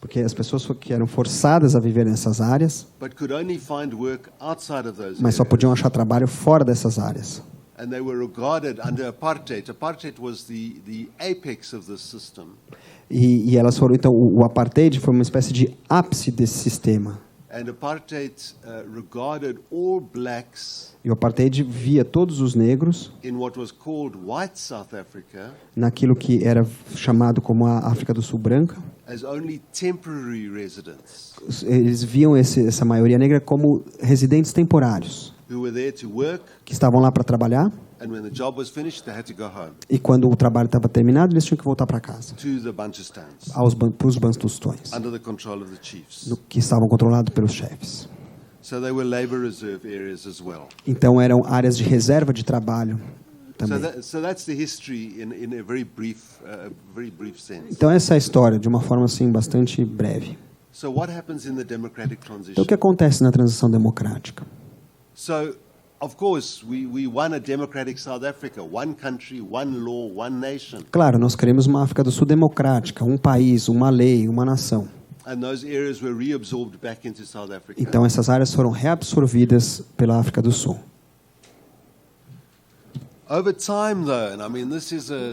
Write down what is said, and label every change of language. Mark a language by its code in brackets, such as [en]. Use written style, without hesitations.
[pt] Porque as pessoas que eram forçadas a viver nessas áreas, [en] but could only find work outside of those [pt] mas só [en] areas. [pt] podiam achar trabalho fora dessas áreas. [en] And they were regarded under apartheid. Apartheid was the apex of the system. [pt] E elas foram, então, o apartheid foi uma espécie de ápice desse sistema. [en] And apartheid regarded all blacks [pt] E o apartheid via todos os negros [en] in what was called white South Africa [pt] naquilo que era chamado como a África do Sul branca. [en] as only temporary residents [pt] Eles viam essa maioria negra como residentes temporários, [en] who were there to work, [pt] que estavam lá para trabalhar, [en] and when the job was finished, they had to go home [pt] e quando o trabalho estava terminado, eles tinham que voltar para casa, [en] to the Bantustans [pt] para os bantustões, [en] under the control of the chiefs. [pt] que estavam controlados pelos chefes. [en] So they were labor reserve areas as well. [pt] Então eram áreas de reserva de trabalho também. [en] So that's the history in a very brief sense. [pt] Então essa é a história, de uma forma assim bastante breve. [en] So what happens in the democratic [pt] Então [en] transition? [pt] o que acontece na transição democrática? [en] So, of course, we won a democratic South Africa, one country, one law, one nation. [pt] Claro, nós queremos uma África do Sul democrática, um país, uma lei, uma nação. [en] And those areas were reabsorbed back into South Africa. [pt] Então essas áreas foram reabsorvidas pela África do Sul. [en] Over time, though, and I mean, this is